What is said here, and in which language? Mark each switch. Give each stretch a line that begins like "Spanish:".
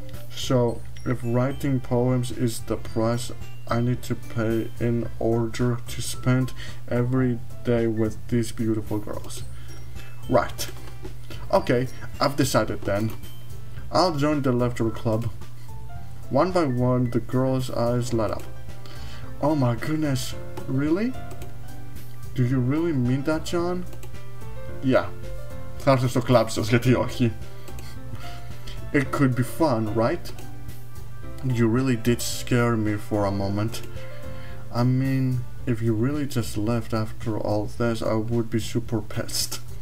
English: So, if writing poems is the price I need to pay in order to spend every day with these beautiful girls. Right. Okay, I've decided then. I'll join the Laughter Club. One by one, the girls' eyes light up. Oh my goodness, really? Do you really mean that, John? Yeah.
Greek: Θα έρθω στο κλαμπ σας, γιατί όχι.
English: It could be fun, right? You really did scare me for a moment. I mean, if you really just left after all this, I would be super pissed.